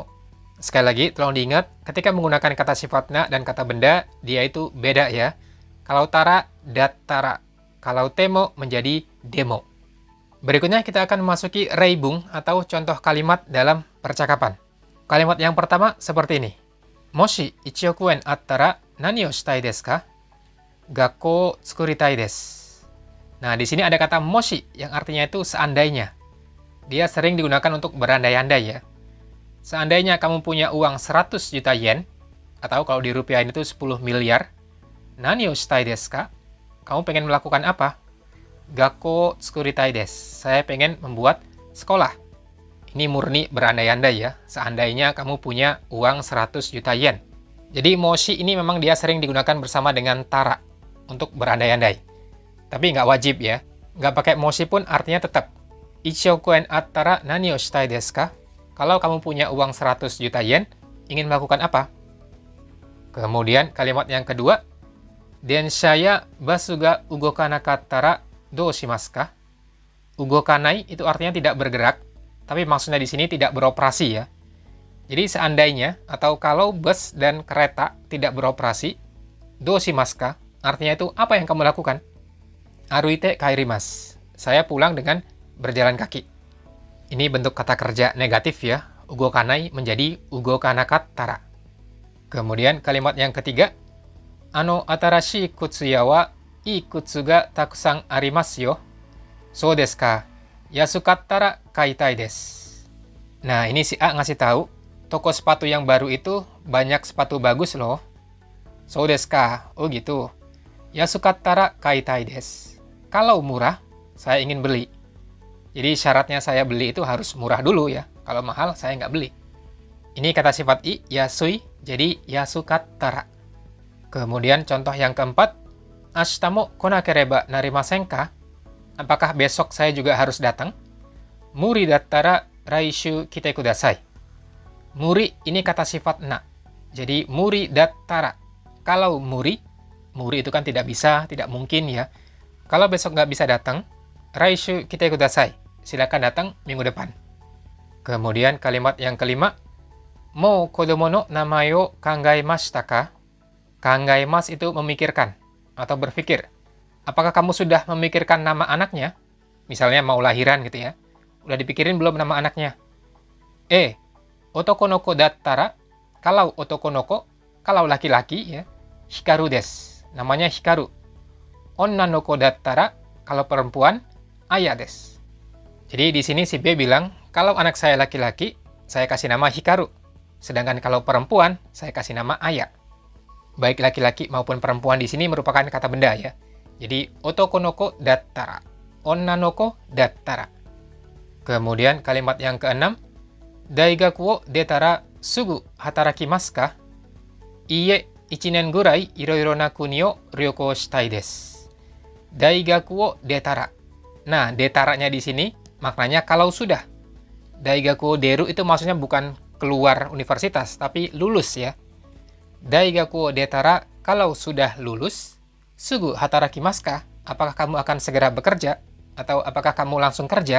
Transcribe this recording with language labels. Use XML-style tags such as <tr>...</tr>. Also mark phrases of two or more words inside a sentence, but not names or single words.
<id>Sekali lagi, tolong diingat, ketika menggunakan kata sifat na dan kata benda, dia itu beda ya. Kalau tara, dattara. Kalau temo, menjadi demo. Berikutnya kita akan memasuki reibung atau contoh kalimat dalam percakapan. Kalimat yang pertama seperti ini.</id> <ja>Moshi 1 億円あったら何をしたいですか? 学校を作りたいです.</ja> <id>Nah, di sini ada kata moshi yang artinya itu seandainya. Dia sering digunakan untuk berandai-andai ya. Seandainya kamu punya uang 100 juta yen, atau kalau dirupiahin itu 10 miliar,</id> <ja>何をしたいですか?</ja> <id>Kamu pengen melakukan apa?</id> <ja>学校作りたいです.</ja> <id>Saya pengen membuat sekolah. Ini murni berandai-andai ya. Seandainya kamu punya uang 100 juta yen. Jadi moshi ini memang dia sering digunakan bersama dengan tara untuk berandai-andai. Tapi nggak wajib ya. Nggak pakai moshi pun artinya tetap.</id> <ja>1 億円あったら何をしたいですか?</ja> <id>Kalau kamu punya uang 100 juta yen, ingin melakukan apa? Kemudian kalimat yang kedua.</id> <ja>電車やバスが動かなかったらどうしますか?</ja> <id>Ugokanai itu artinya tidak bergerak, tapi maksudnya di sini tidak beroperasi ya. Jadi seandainya atau kalau bus dan kereta tidak beroperasi,</id> <ja>どうしますか?</ja> <id>Artinya itu apa yang kamu lakukan?</id> <ja>歩いて帰ります.</ja> <id>saya pulang dengan berjalan kaki. Ini bentuk kata kerja negatif ya. Ugokanai menjadi ugokanakat-tara. Kemudian kalimat yang ketiga,</id> <ja>新しい靴屋はいい靴がたくさんありますよ. そうですか? 安かったら買いたいです.</ja> <id>Nah, ini si A ngasih tahu, toko sepatu yang baru itu banyak sepatu bagus loh.</id> <ja>そうですか?</ja> <id>Oh gitu.</id> <ja>安かったら買いたいです.</ja> <id>Kalau murah, saya ingin beli. Jadi syaratnya saya beli itu harus murah dulu ya. Kalau mahal, saya nggak beli. Ini kata sifat i, yasui, jadi yasukattara. Kemudian contoh yang keempat,</id> <ja>明日も来なければなりませんか?</ja> <id>Apakah besok saya juga harus datang?</id> <ja>無理だったら来週来てください.</ja> <id>Muri ini kata sifat na. Jadi</id> <ja>無理だったら.</ja> <id>Kalau muri itu kan tidak bisa, tidak mungkin ya. Kalau besok nggak bisa datang,</id> <ja>来週来てください.</ja> <id>Silakan datang minggu depan. Kemudian kalimat yang kelima,</id> <ja>もう子供の名前を考えましたか?</ja> <id>Kangaemas itu memikirkan atau berpikir. Apakah kamu sudah memikirkan nama anaknya? Misalnya mau lahiran gitu ya. Udah dipikirin belum nama anaknya?</id> <ja>男の子だったら,</ja> <id>kalau</id> <ja>男の子,</ja> <id>kalau laki-laki ya,</id> <ja>ヒカルです.</ja> <id>Namanya Hikaru.</id> <ja>女の子だったら,</ja> <id>kalau perempuan,</id> <ja>アヤです.</ja> <id>Jadi di sini si B bilang, kalau anak saya laki-laki, saya kasih nama Hikaru. Sedangkan kalau perempuan, saya kasih nama Aya. Baik laki-laki maupun perempuan di sini merupakan kata benda ya.</id> <ja>Jadi 男の子だったら、女の子だったら.</ja> <id>Kemudian kalimat yang keenam,</id> <ja>大学を出たらすぐ働きますか? Iie, 1年ぐらいいろいろな国を旅行したいです。大学を出たら.</ja> <id>Nah, detaranya di sini maknanya kalau sudah.</id> <ja>大学出る</ja> <id>itu maksudnya bukan keluar universitas, tapi lulus ya.</id> <ja>大学出たら,</ja> <id>kalau sudah lulus.</id> <ja>すぐ働きますか?</ja> <id>Apakah kamu akan segera bekerja? Atau apakah kamu langsung kerja?</id>